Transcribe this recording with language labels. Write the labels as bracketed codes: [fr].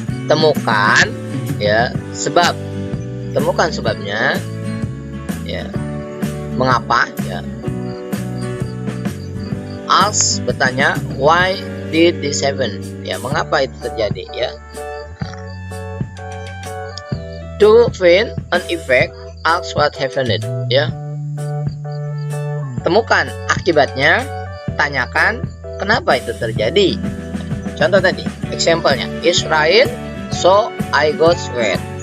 [id] Temukan, ya, sebab. Temukan sebabnya, ya. Mengapa, ya. [en] Ask, [id] bertanya, [en] why did this happen, ya. [id] Mengapa itu terjadi, ya. [en] To find an effect, ask what happened, ya. [id] Temukan akibatnya, tanyakan kenapa itu terjadi. Contoh tadi, [en] example-nya, it's rain, so I got wet.